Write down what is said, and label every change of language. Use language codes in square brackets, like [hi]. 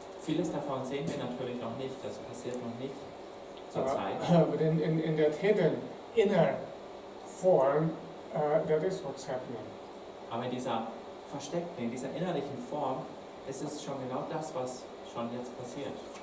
[de] Vieles davon sehen wir natürlich noch nicht, das passiert noch nicht zur Zeit. [en] But in that hidden inner form, that is what's happening. [de] Aber in dieser versteckten, in dieser innerlichen Form ist es schon genau das, was schon jetzt passiert.